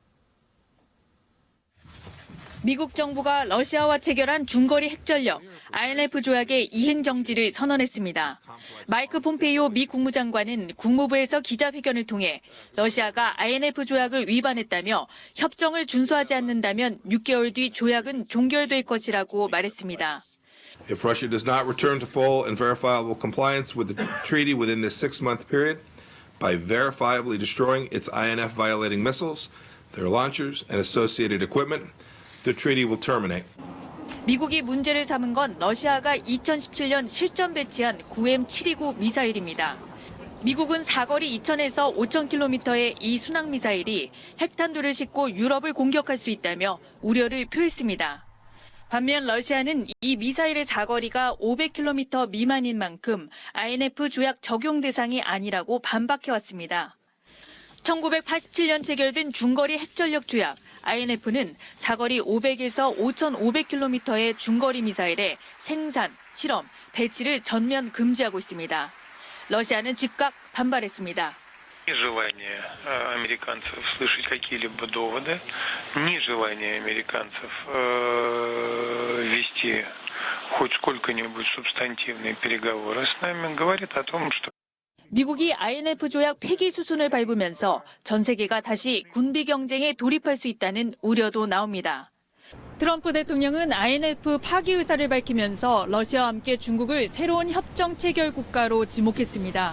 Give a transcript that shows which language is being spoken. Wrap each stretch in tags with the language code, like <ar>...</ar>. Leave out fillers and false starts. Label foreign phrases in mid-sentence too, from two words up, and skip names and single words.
<ko>미국 정부가 러시아와 체결한 중거리 핵전력 INF 조약의 이행 정지를 선언했습니다. 마이크 폼페이오 미 국무장관은 국무부에서 기자회견을 통해 러시아가 INF 조약을 위반했다며 협정을 준수하지 않는다면 6개월 뒤 조약은 종결될 것이라고 말했습니다.</ko> <en>If Russia does not return to full and verifiable compliance with the treaty within this 6-month period by verifiably destroying its INF violating missiles, their launchers, and associated equipment, the treaty will terminate.</en> <ko>미국이 문제를 삼은 건 러시아가 2017년 실전 배치한 9M729 미사일입니다. 미국은 사거리 2,000에서 5,000km의 이 순항 미사일이 핵탄두를 싣고 유럽을 공격할 수 있다며 우려를 표했습니다. 반면 러시아는 이 미사일의 사거리가 500km 미만인 만큼 INF 조약 적용 대상이 아니라고 반박해왔습니다. 1987년 체결된 중거리 핵전력 조약 INF는 사거리 500에서 5,500km의 중거리 미사일의 생산, 실험, 배치를 전면 금지하고 있습니다. 러시아는 즉각 반발했습니다.</ko> <ru>Нежелание американцев слышать какие-либо доводы, нежелание американцев вести хоть сколько-нибудь субстантивные переговоры с нами говорит о том, что</ru> <ko>미국이 INF 조약 폐기 수순을 밟으면서 전 세계가 다시 군비 경쟁에 돌입할 수 있다는 우려도 나옵니다. 트럼프 대통령은 INF 파기 의사를 밝히면서 러시아와 함께 중국을 새로운 협정 체결 국가로 지목했습니다.</ko>